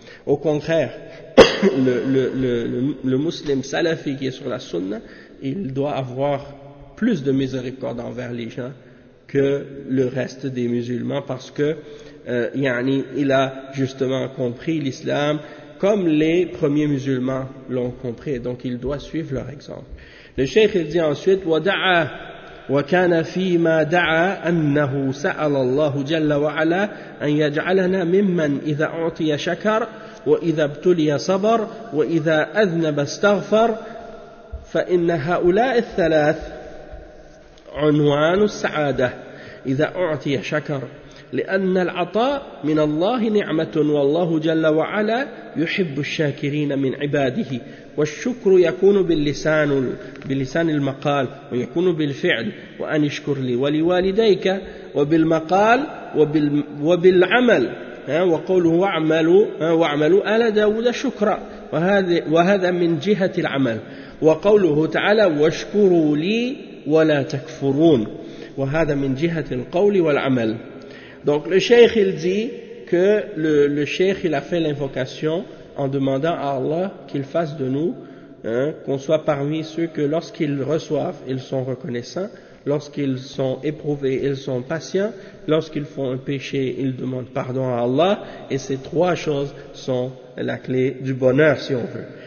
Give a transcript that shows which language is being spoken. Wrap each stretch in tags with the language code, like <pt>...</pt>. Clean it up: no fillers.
<fr>Au contraire, le musulman salafi qui est sur la sunna, il doit avoir plus de miséricorde envers les gens que le reste des musulmans, parce que yani, il a justement compris l'islam comme les premiers musulmans l'ont compris, donc il doit suivre leur exemple. Le cheikh il dit ensuite</fr> <ar>وَدَعَا وَكَانَ فِي مَا دَعَا أَنَّهُ سَأَلَ اللَّهُ جَلَّ وَعَلَا أَنْ يَجْعَلَنَا مِمَّنْ إِذَا أُعْطِيَ شَكَرْ وَإِذَا ابْتُلِيَ صَبَرْ وَإِذَا أَذْنَبَ اسْتَغْفَرْ فَإِنَّ هَؤُلَاءِ الثَّلَاثِ عنوان السعادة إذا أعطي شكر لأن العطاء من الله نعمة والله جل وعلا يحب الشاكرين من عباده والشكر يكون باللسان المقال ويكون بالفعل وأن اشكر لي ولوالديك وبالمقال وبالعمل وقوله واعملوا آل داود شكرا وهذا من جهة العمل وقوله تعالى واشكروا لي ولا تكفرون وهذا من جهة القول والعمل.</ar> <fr>Donc le cheikh il dit que le cheikh il a fait l'invocation en demandant à Allah qu'il fasse de nous qu'on soit parmi ceux que lorsqu'ils reçoivent ils sont reconnaissants, lorsqu'ils sont éprouvés ils sont patients, lorsqu'ils font un péché ils demandent pardon à Allah, et ces trois choses sont la clé du bonheur si on veut.</fr>